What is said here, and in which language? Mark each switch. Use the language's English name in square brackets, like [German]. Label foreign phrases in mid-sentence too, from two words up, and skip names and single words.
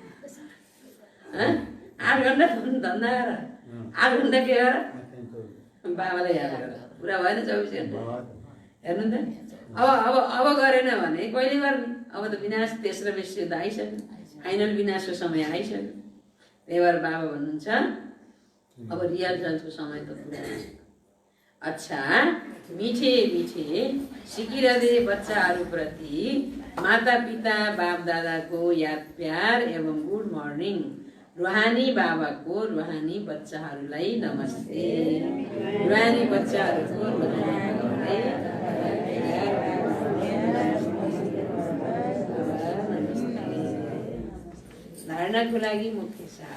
[Nepali] 8 घण्टा धन्दा गर, 8 घण्टा के गर, बाबालाई याद गर। पुरा भएन 24 घण्टा? हेर्नु त, अब गरेन भने कहिले गर्ने? अब त विनाश, तेस्रो विश्वयुद्ध आइसक्यो, फाइनल विनाशको समय आइसक्यो। त्यही भएर बाबा भन्नुहुन्छ अब रिहर्सलको समय त पुरा छ। अच्छा, मिठे मिठे सिकिरहँदे बच्चाहरूप्रति माता पिता बाप दादाको याद प्यार एवं [English] good morning. [Nepali] रुहानी बाबाको रुहानी बच्चाहरूलाई नमस्ते। रुहानी बच्चाहरूको धारणाको लागि मुख्य सार।